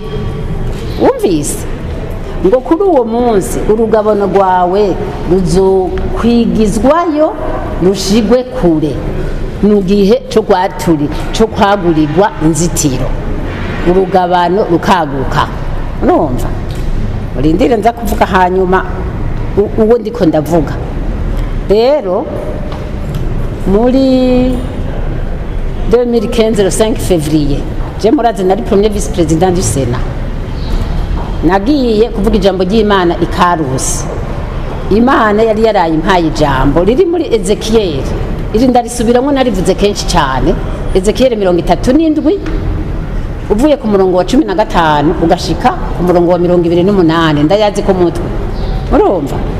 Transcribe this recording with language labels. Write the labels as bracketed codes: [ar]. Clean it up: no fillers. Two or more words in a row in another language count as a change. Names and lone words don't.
[rn] Umvise ngo kuri uwo munsi urugabano rwawe ruzokwigizwayo rushigwe kure, mu gihe cyo kwagurirwa inzitiro urugabano rukaguka. Urumva, urindire nza kuvuga hanyuma uwo ndiko ndavuga. Rero muri 2015 [fr] le 5 février je [rn] murazi nari [fr] premier vice président du Sénat [rn] nagiye kuvuga ijambo ry'Imana ikarusi. Imana yari yaraye impaye ijambo riri muri Ezekiel, iri ndarisubiramo narivuze kenshi cyane. Ezekiel 37 uvuye ku murongo wa 15 ugashika ku murongo wa 28 ndayazi ko mutwe urumva.